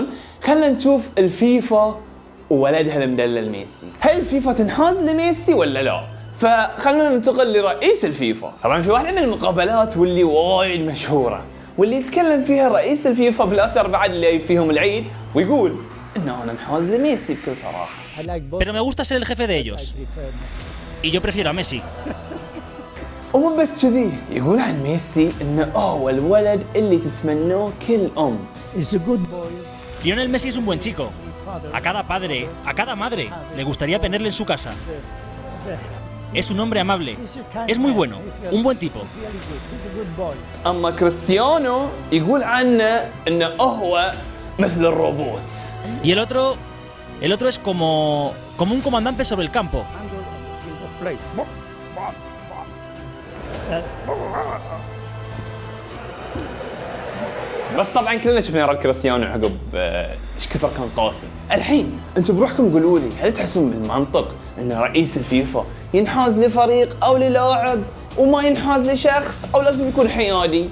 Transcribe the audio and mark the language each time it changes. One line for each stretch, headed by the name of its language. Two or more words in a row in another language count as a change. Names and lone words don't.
Arabic: خلينا نشوف الفيفا وولدها المدلل ميسي. هل الفيفا تنحاز لميسي ولا لا؟ فخلونا ننتقل لرئيس الفيفا. طبعا في واحدة من المقابلات واللي وايد مشهورة واللي يتكلم فيها رئيس الفيفا بلاتر بعد اللي فيهم العيد ويقول انه انا انحاز لميسي بكل صراحة.
Spanish: Pero me gusta ser el jefe de ellos. Y yo prefiero a Messi.
Arabic: ومو بس كذي، يقول عن ميسي انه هو الولد اللي تتمناه كل ام.
Spanish: Lionel Messi es un buen chico. A cada padre, a cada madre le gustaría tenerle en su casa. Es un hombre amable. Es muy bueno. Un buen tipo.
Arabic: اما كريستيانو يقول عنه انه هو مثل الروبوت.
Spanish: Y el otro es como un comandante sobre el campo.
Arabic: بس طبعا كلنا شفنا رد كريستيانو عقب ايش كثر كان قاسي. الحين انتم بروحكم قولوا لي، هل تحسون بالمنطق ان رئيس الفيفا ينحاز لفريق او للاعب وما ينحاز لشخص، او لازم يكون حيادي؟